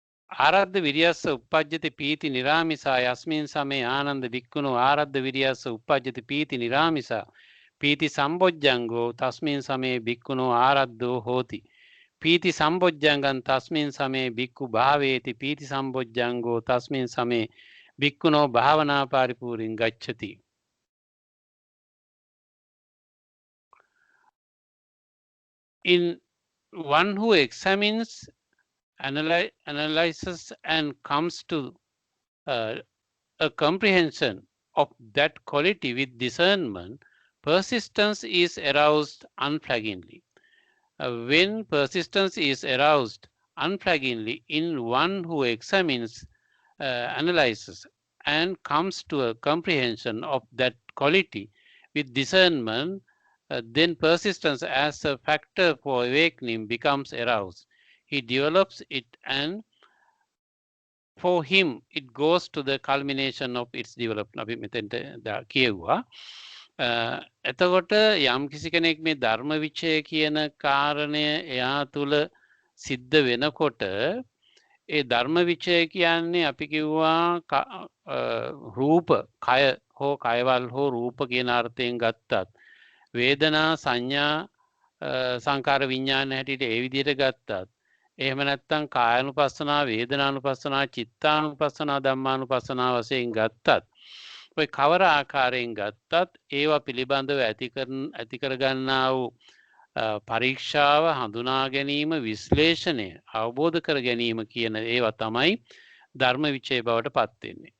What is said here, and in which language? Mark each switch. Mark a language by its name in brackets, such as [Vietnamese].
[Pali] ආරද්ධ විරියස්ස උප්පජ්ජති පීති නිරාමිසා යස්මින් සමේ ආනන්ද වික්කුණෝ ආරද්ධ විරියස්ස උප්පජ්ජති පීති නිරාමිසා පීති සම්බොජ්ජංගෝ තස්මින් සමේ වික්කුණෝ ආරද්ධෝ හෝති. පීති සම්බොජ්ජංගං තස්මින් සමේ වික්ඛු භාවේති පීති සම්බොජ්ජංගෝ තස්මින් සමේ වික්කුණෝ භාවනා පරිපූර්ණං ගච්ඡති. [English] In one who examines, analyzes and comes to a comprehension of that quality with discernment, persistence is aroused unflaggingly. When persistence is aroused unflaggingly in one who examines, analyzes and comes to a comprehension of that quality with discernment, then persistence as a factor for awakening becomes aroused. He develops it, and for him it goes to the culmination of its development. [Sinhala] අපි මෙතෙන්ට කියුවා. එතකොට යම් කිසි කෙනෙක් මේ ධර්ම විචය කියන කාරණය එයා තුල සිද්ධ වෙනකොට ඒ ධර්ම විචය කියන්නේ අපි කිව්වා රූප කය හෝ කයවල් හෝ රූප කියන අර්ථයෙන් ගත්තත් වේදනා සංඥා සංකාර විඥාන හැටියට ඒ විදිහට ගත්තත් එහෙම නැත්නම් කායानुපස්සනා වේදනානුපස්සනා චිත්තානුපස්සනා ධම්මානුපස්සනා වශයෙන් ගත්තත් ඔය කවර ආකාරයෙන් ගත්තත් ඒවා පිළිබඳව ඇති කර ගන්නා වූ පරීක්ෂාව හඳුනා ගැනීම විශ්ලේෂණය අවබෝධ කර ගැනීම කියන ඒවා තමයි ධර්ම විචය බවට පත් වෙන්නේ.